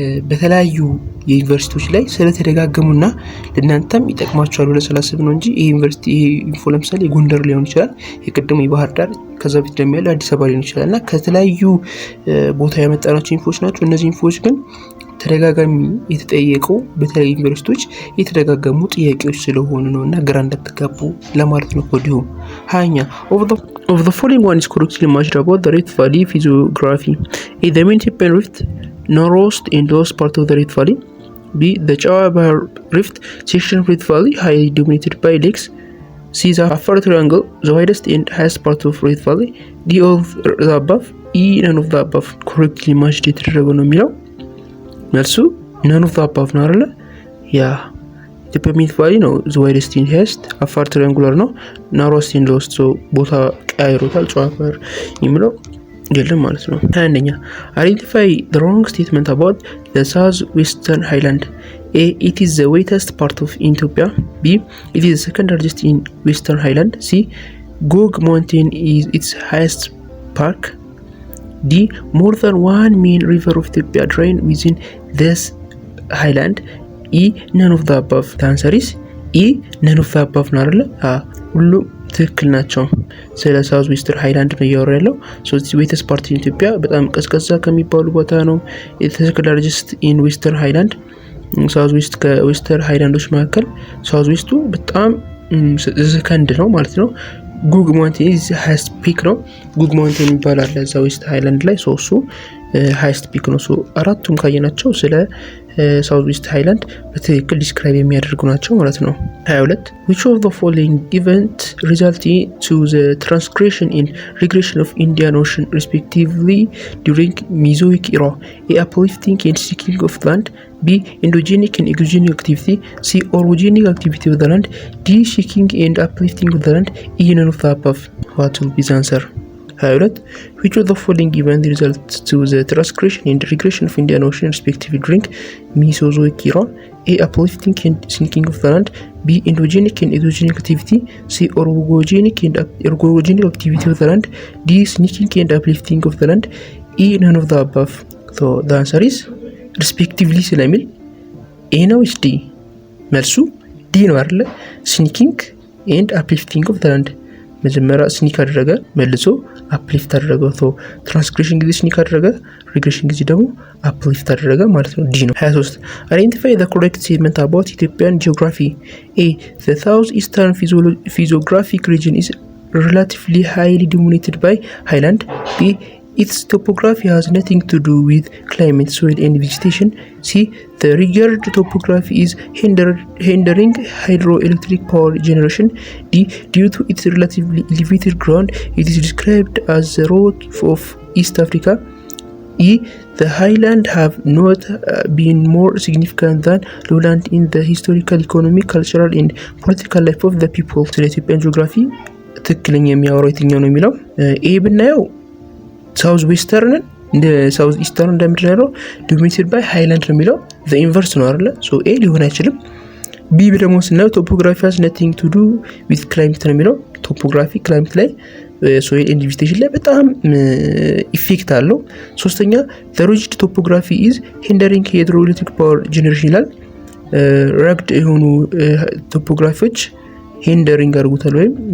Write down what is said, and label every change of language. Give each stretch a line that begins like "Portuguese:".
Amharic: በተለያዩ የዩኒቨርሲቲዎች ላይ ስለተደጋገሙና ለእናንተም ይጠቅማችኋል ብለን ስላሰብን ነው እንጂ ይሄ ዩኒቨርሲቲ ይሄ ኢንፎ ለምሳሌ ጎንደር ሊሆን ይችላል፣ የቀደሙ የባህር ዳር፣ ከዛ በፊት ደግሞ ያለው አዲስ አበባ ሊሆን ይችላልና ከተለያዩ ቦታ ያመጣናቸው ኢንፎች ናቸው። እነዚህ ኢንፎች ግን ተደጋጋሚ የተጠየቁ በተለያዩ ዩኒቨርሲቲዎች የተደጋገሙ ጥያቄዎች ስለሆኑ ነውና ግራ እንዳትጋቡ ለማለት ነው ከወዲሁ። ሀያኛ
English: of the following one is correctly matched about the Rift Valley physiography. A. The main Ethiopian rift, northwest and lowest part of the Rift Valley. B. The Chawa Bahar Rift section of Rift Valley highly dominated by lakes. C. The Afar Triangle, the widest and highest part of Rift Valley. D. All of the above. E. None of the above. correctly matched
Amharic: የተደረገ ነው የሚለው መልሱ
English: none of the above
Amharic: ነው አይደል? ያ ኢትዮጵያ ሚት ቫሊ ነው ዋይደስት ኢን ሄስት። አፋር ትሪያንጉላር ነው ናሮስት ኢን ሎስት። ቦታ ቀያይሮታል። ጨዋፈር የሚለው የለም ማለት ነው። 21ኛ
English: አይደንቲፋይ the wrong statement about the south western highland. A, it is the wettest part of Ethiopia. B, it is the second largest in western highland. C, Gog mountain is its highest park. D, more than one main river of Ethiopia drain within this highland. E, none of the above. The answer is E, none of the above
Amharic: ነው አይደለ? ሁሉም ትክክል ናቸው። ስለ ሳውዝ ዌስተርን ሃይላንድ ነው እያወራ ያለው።
English: ዌተስት ፓርት ኢን ኢትዮጵያ
Amharic: በጣም ቀዝቃዛ ከሚባሉ ቦታ ነው።
English: የተሰከንድ ላርጀስት ኢን ዌስተርን ሃይላንድ።
Amharic: ሳውዝ ዌስት ከዌስተርን ሃይላንዶች መካከል ሳውዝ ዌስቱ በጣም ሰከንድ ነው ማለት ነው።
English: ጉግ ማውንቴን ኢዝ ሃይስት ፒክ
Amharic: ነው። ጉግ ማውንቴን ይባላል እዛ ዌስት ሃይላንድ ላይ። እሱ ሃይስት ፒክ ነው። አራቱም ካየናቸው ስለ ሳውዝ ዌስት ሃይላንድ በትክክል ዲስክራይብ የሚያደርጉ ናቸው ማለት ነው።
English: 22 which of the following event resulted to the transgression and regression of Indian Ocean respectively during Mesozoic era? A, uplifting and sinking of the land. B, endogenic and exogenic activity. C, orogenic activity of the land. D, sinking and uplifting of the land. E, none of the above. What will be the answer? 22 which of the following event results to the transgression and regression of Indian Ocean respectively during Mesozoic era? A, uplifting and sinking of the land. B, endogenic and exogenic activity. C, orogenic and ergogenic activity of the land. D, sinking and uplifting of the land. E, none of the above. So the answer is respectively
Amharic: ስለሚል ኤ ነው ወይስ ዲ? መልሱ ዲ ነው አይደለ?
English: ሲኒኪንግ ኤንድ አፕሊፍቲንግ ኦፍ ዘ ላንድ።
Amharic: መጀመሪያ ስኒክ አደረገ መልሶ አፕሊፍት አደረገ። ትራንስግሬሽን ጊዜ ስኒክ አደረገ፣ ሪግሬሽን ጊዜ ደግሞ አፕሊፍት አደረገ ማለት ነው። ዲ ነው።
English: 23 አይደንቲፋይ ዘ ኮሬክት ስቴትመንት አባውት ኢትዮጵያን ጂኦግራፊ። ኤ ዘ ሳውዝ ኢስተርን ፊዚዮግራፊክ ሪጅን ኢዝ relatively highly dominated by highland. B, its topography has nothing to do with climate, soil and vegetation. C, the rugged topography is hindering hydroelectric power generation. D, due to its relatively elevated ground, it is described as the rock of East Africa. E, the highland have not been more significant than lowland in the historical, economic, cultural and political life of the people.
Amharic: ስለ ኢትዮጵያን ጂኦግራፊ ትክክለኛ የሚያወራው የትኛው ነው የሚለው ኤ ብናየው ሳውዝ ዌስተርንን እንደ ሳውዝ ኢስተርን እንደምንለው ዶሚኔትድ ባይ ሃይላንድ ነው የሚለው ዘ ኢንቨርስ ነው አይደለ? ሶ ኤ ሊሆን አይችልም። ቢ ደግሞ ስናየው
English: ቶፖግራፊ has nothing to do with climate
Amharic: ነው የሚለው ቶፖግራፊ ክላይሜት ላይ ሶይል ኤንድ ቬጂቴሽን ላይ በጣም ኢፌክት አለው። ሶስተኛ
English: the rigid topography is hindering hydroelectric power generation
Amharic: ይላል። ረግድ የሆኑ ቶፖግራፊዎች ሂንደሪንግ አድርጉታል ወይም